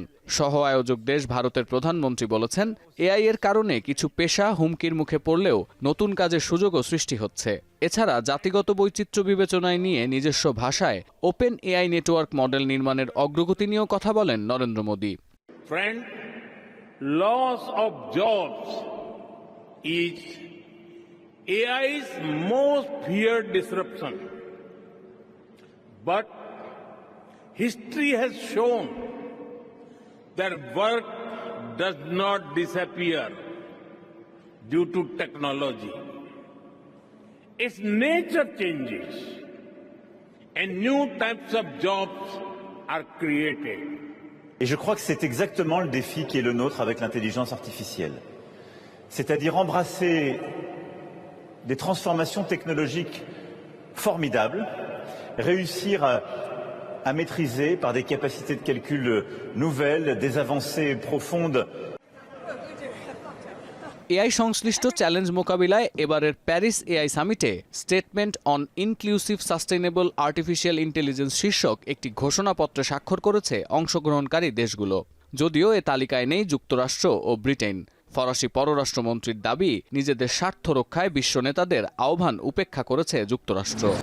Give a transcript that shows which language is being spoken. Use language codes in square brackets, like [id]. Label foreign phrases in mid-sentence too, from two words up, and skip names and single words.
[bn] সহ আয়োজক দেশ ভারতের প্রধানমন্ত্রী বলেছেন এআই এর কারণে কিছু পেশা হুমকির মুখে পড়লেও নতুন কাজের সুযোগও সৃষ্টি হচ্ছে। এছাড়া জাতিগত বৈচিত্র্য বিবেচনায় নিয়ে নিজস্ব ভাষায় [en] open AI network model [bn] নির্মাণের অগ্রগতি নিয়েও কথা বলেন নরেন্দ্র মোদী। [en] Friend, loss of jobs is AI's most feared disruption. But history has shown that work does not disappear due to technology. Its nature changes and new types of jobs are created. [fr] Et je crois que c'est exactement le défi qui est le nôtre avec l'intelligence artificielle. C'est-à-dire embrasser des transformations technologiques formidables, réussir à maîtriser par des capacités de calcul nouvelles, des avancées profondes. [bn] এআই সংশ্লিষ্ট চ্যালেঞ্জ মোকাবিলায় এবারের প্যারিস এআই সামিটে স্টেটমেন্ট অন ইনক্লুসিভ সাস্টেনেবল আর্টিফিশিয়াল ইন্টেলিজেন্স শীর্ষক একটি ঘোষণাপত্রে স্বাক্ষর করেছে অংশগ্রহণকারী দেশগুলো। যদিও এ তালিকায় নেই যুক্তরাষ্ট্র ও ব্রিটেন। ফরাসি পররাষ্ট্রমন্ত্রীর দাবি নিজেদের স্বার্থ রক্ষায় বিশ্ব নেতাদের আহ্বান উপেক্ষা করেছে যুক্তরাষ্ট্র।